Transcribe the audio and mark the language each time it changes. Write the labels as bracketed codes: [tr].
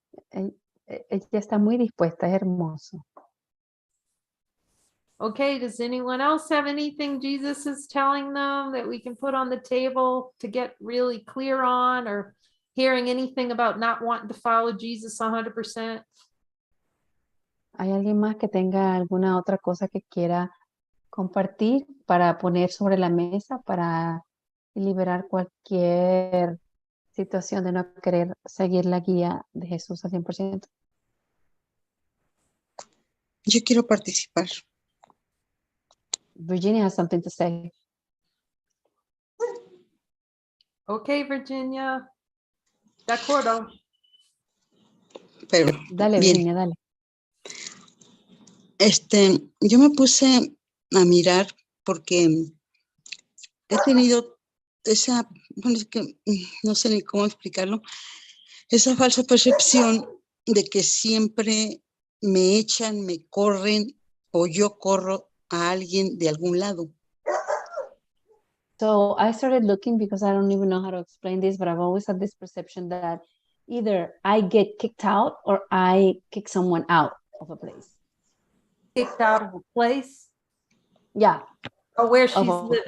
[es] Ella está muy dispuesta, es hermoso. [en] Okay, does anyone else have anything Jesus is telling them that we can put on the table to get really clear on, or hearing anything about not wanting to follow Jesus 100%? [es] ¿Hay alguien más que tenga alguna otra cosa que quiera compartir para poner sobre la mesa para liberar cualquier situación de no querer seguir la guía de Jesús al 100%? Yo quiero participar. [en] Virginia has something to say. [es] Okay, Virginia. De acuerdo. Pero Dale, bien, Virginia, dale. yo me puse a mirar porque he tenido esa, bueno, es que no sé ni cómo explicarlo, esa falsa percepción de que siempre me echan, me corren o yo corro a alguien de algún lado. [en] So I started looking because I don't even know how to explain this, but I've always had this perception that either I get kicked out or I kick someone out of a place. Kicked out of a place. Yeah, Or where she's of a living.